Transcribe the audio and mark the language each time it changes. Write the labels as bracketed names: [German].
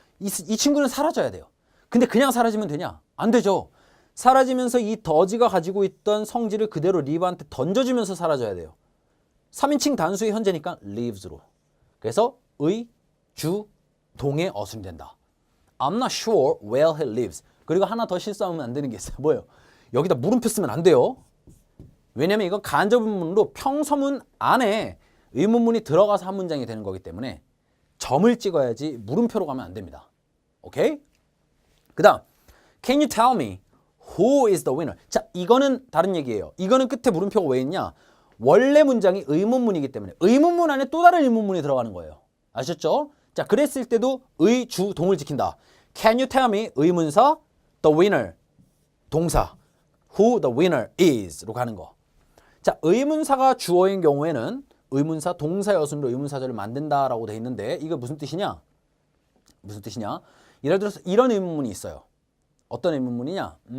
[Korean] 이 친구는 사라져야 돼요. 근데 그냥 사라지면 되냐? 안 되죠. 사라지면서 이 does가 가지고 있던 성질을 그대로 live한테 던져주면서 사라져야 돼요. 3인칭 단수의 현재니까 lives로. 그래서 의, 주, 동에 어순이 된다. [English] I'm not sure where he lives. [Korean] 그리고 하나 더 실수하면 안 되는 게 있어요. 뭐예요? 여기다 물음표 쓰면 안 돼요. 왜냐면 이건 간접 의문문으로 평서문 안에 의문문이 들어가서 한 문장이 되는 거기 때문에 점을 찍어야지 물음표로 가면 안 됩니다. 오케이? 그 다음 [English] Can you tell me who is the winner? [Korean] 자, 이거는 다른 얘기예요. 이거는 끝에 물음표가 왜 있냐? 원래 문장이 의문문이기 때문에 의문문 안에 또 다른 의문문이 들어가는 거예요. 아셨죠? 자, 그랬을 때도 의, 주, 동을 지킨다. [English] Can you tell me? [Korean] 의문사, the winner, 동사, [English] who the winner is로 [Korean] 가는 거. 자, 의문사가 주어인 경우에는 의문사, 동사의 어순으로 의문사절을 만든다라고 돼 있는데 이거 무슨 뜻이냐? 무슨 뜻이냐? 예를 들어서 이런 의문문이 있어요. 어떤 의문문이냐?